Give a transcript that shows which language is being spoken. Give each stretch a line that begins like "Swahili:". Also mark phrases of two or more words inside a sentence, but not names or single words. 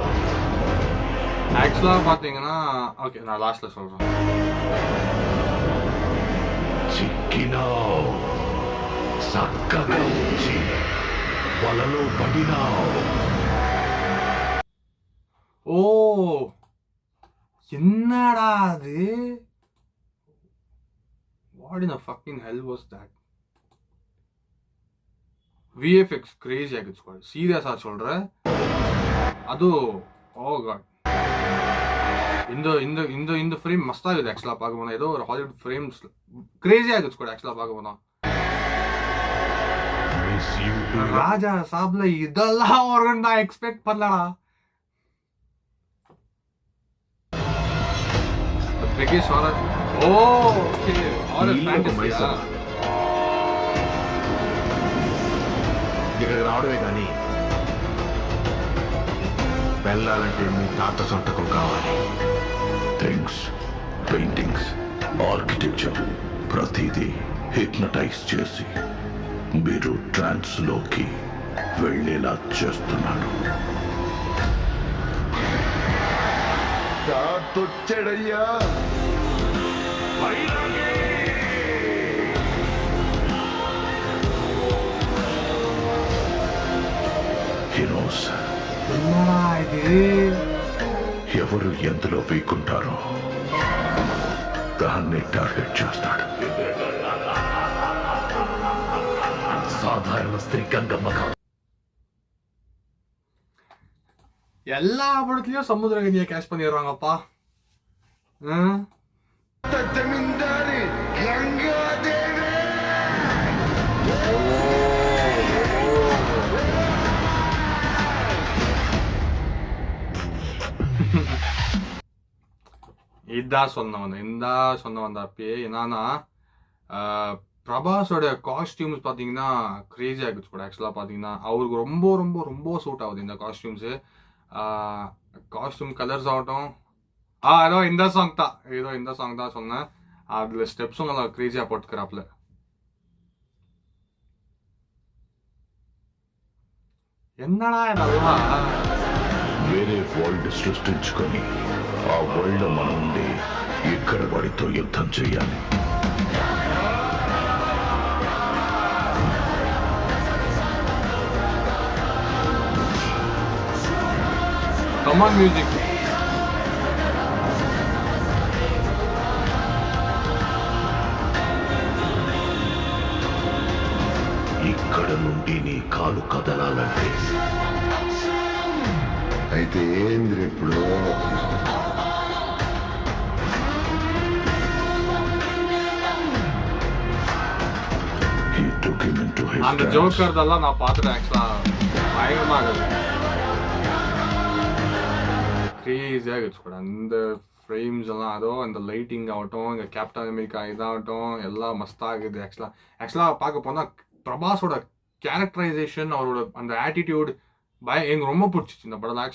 Tamil: ஆக்சுவலாக பார்த்தீங்கன்னா ஓகே, நான் லாஸ்ட்டில் சொல்கிறேன்.
Telugu: చిక్కినావు, చక్కగా వచ్చి వలలో పడినావు.
Tamil: ஓ என்னடா அது?
English: What in the fucking hell was that?
Tamil: விஎஃப்எக்ஸ் கிரேசி ஆகிடுச்சு ஸ்குவாட், சீரியஸாக சொல்கிறேன். அதுவும்
English: oh god,
Tamil: இந்த இந்த இந்த இந்த ஃப்ரேம் மஸ்தாக இருக்குது ஆக்சுவலாக பார்க்க போனால். ஏதோ ஒரு ஹாலிவுட் ஃப்ரேம்ஸ் கிரேசி ஆகிடுச்சு ஸ்குவாட் ஆக்சுவலாக பார்க்க போனால். ராஜா சாப்ல இதெல்லாம் ஒரு நான் எக்ஸ்பெக்ட் பண்ணலடா. பிகேஷ் ஹாரர். ஓ ஓகே, ஹாரர் ஃபேண்டஸியா?
Telugu: ఇక్కడికి రావడమే కానీ వెళ్ళాలంటే మీ తాత సొంతకం కావాలి. థింగ్స్, పెయింటింగ్స్, ఆర్కిటెక్చర్ ప్రతిదీ హిప్నటైజ్ చేసి మీరు ట్రాన్స్ లోకి వెళ్ళేలా చేస్తున్నాడు. తాతొచ్చాడయ్యా. హీరోస్
Tamil: என்னடா இது?
Telugu: ఎవరు ఎందులో పీక్కుంటారో దాన్ని టార్గెట్ చేస్తాడు. సాధారణ స్త్రీ గంగమ్మ కాదు.
Tamil: எல்லா படத்துலயும் சமுத்திரகனியை கேஷ் பண்ணிடுறாங்கப்பா.
Telugu: జమీందారి గంగాదేవి.
Tamil: இதான் சொன்ன வந்த அப்பயே என்னன்னா பிரபாஸோட காஸ்டியூம்ஸ் பார்த்தீங்கன்னா கிரேசி ஆகிடுச்சு கூட. ஆக்சுவலாக பார்த்தீங்கன்னா அவருக்கு ரொம்ப ரொம்ப ரொம்ப சூட் ஆகுது இந்த காஸ்டியூம்ஸு.
English: costume colours
Tamil: ஆகட்டும். ஏதோ இந்த சாங் தான் சொன்னேன். அதில் ஸ்டெப்ஸும் நல்லா கிரேசியாக போட்டுக்கிறாப்புல. என்னடா இதெல்லாம்?
Telugu: వేరే వరల్డ్ సృష్టించుకొని ఆ వరల్డ్ మనం ఉండి ఇక్కడ వాడితో యుద్ధం చేయాలి.
English: Come on, music.
Telugu: ఇక్కడ నుండి నీ కాలు కదలాలంటే అయితే ఏంద్ర ఇప్పుడు
English: he took him into his
Tamil: அந்த
English: trance.
Tamil: ஜோக்கர்தெல்லாம் நான் பார்த்துட்டேன் ஆக்சுவலாக பயங்கரமாக க்ரேஸியாக இருந்துச்சு கூட அந்த ஃப்ரேம்ஸ் எல்லாம் அதோ அந்த லைட்டிங் ஆகட்டும் இந்த கேப்டன் அமெரிக்கா இதாகட்டும் எல்லாம் மஸ்தாகுது ஆக்சுவலாக பார்க்க போனால் பிரபாஸோட கேரக்டரைசேஷன் அவரோட அந்த ஆட்டிடியூட் எனக்கு ரொம்ப பிடிச்சிச்சு இந்த படத்தில்.